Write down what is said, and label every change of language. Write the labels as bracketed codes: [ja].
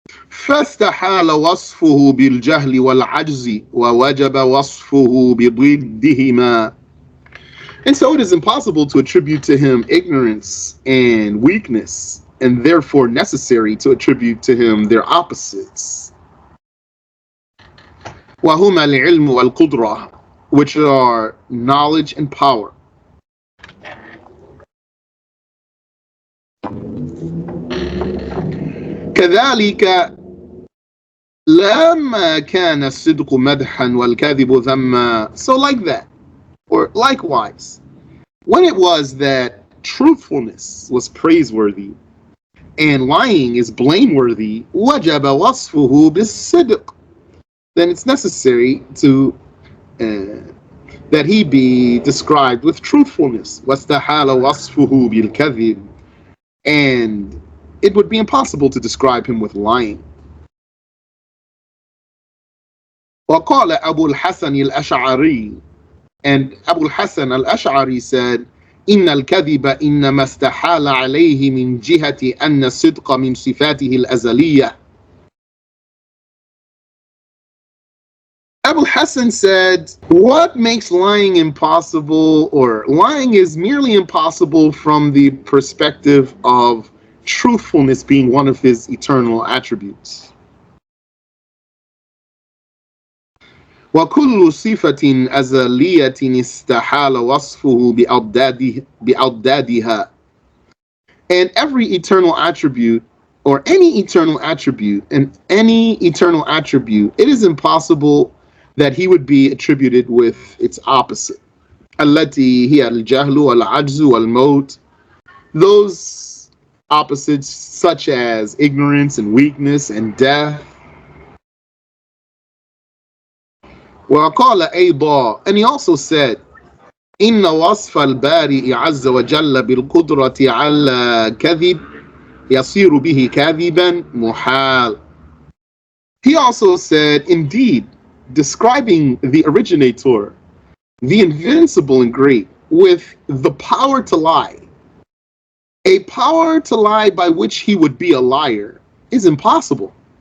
[ar] فاستحال وصفه بالجهل والعجز ووجب وصفه بضدهما. [en] And so it is impossible to attribute to him ignorance and weakness, and therefore necessary to attribute to him their opposites. [ar] وهما العلم والقدرة, [en] which are knowledge and power. [ar] كذلك لما كان الصدق مدحا والكذب ذما. [en] So like that, or likewise, when it was that truthfulness was praiseworthy and lying is blameworthy, [ar] وجب وصفه بالصدق, [en] then it's necessary to that he be described with truthfulness. [ar] واستحال وصفه بالكذب, [en] and it would be impossible to describe him with lying. [ar] وقال أبو الحسن الأشعري, [en] and Abu al-Hasan al-Ash'ari said, [ar] إن الكذب إنما استحال عليه من جهة أن الصدق من صفاته الأزلية. [en] Abu al-Hasan said, what makes lying impossible, or lying is merely impossible from the perspective of truthfulness being one of his eternal attributes. [ar] وكل صفة أزلية استحال وصفه بأضدادها. [en] And every eternal attribute, or any eternal attribute, and any eternal attribute, it is impossible that he would be attributed with its opposite. [ar] التي هي الجهل والعجز والموت. [en] Those opposites such as ignorance and weakness and death. [ar] وقال أيضا, [en] and he also said, [ar] إن وصف البارئ عز وجل بالقدرة على كذب يصير به كاذبا محال. [en] He also said, indeed, describing the originator, the invincible and great, with the power to lie, a power to lie by which he would be a liar, is impossible.